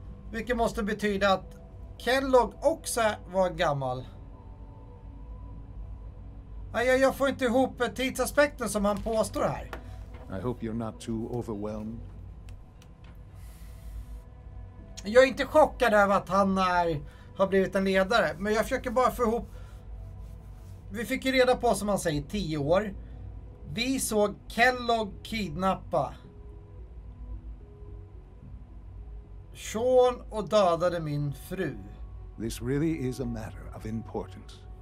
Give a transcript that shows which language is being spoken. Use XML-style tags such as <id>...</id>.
<sv>Vilket måste betyda att Kellogg också var gammal. Jag får inte ihop tidsaspekten som han påstår här.</sv> <en>I hope you're not too overwhelmed.</en> <sv>Jag är inte chockad över att han har blivit en ledare. Men jag försöker bara få ihop. Vi fick ju reda på, som man säger, 10 år. Vi såg Kellogg kidnappa Sean och dödade min fru.</sv> <en>This really is a matter of importance.</en>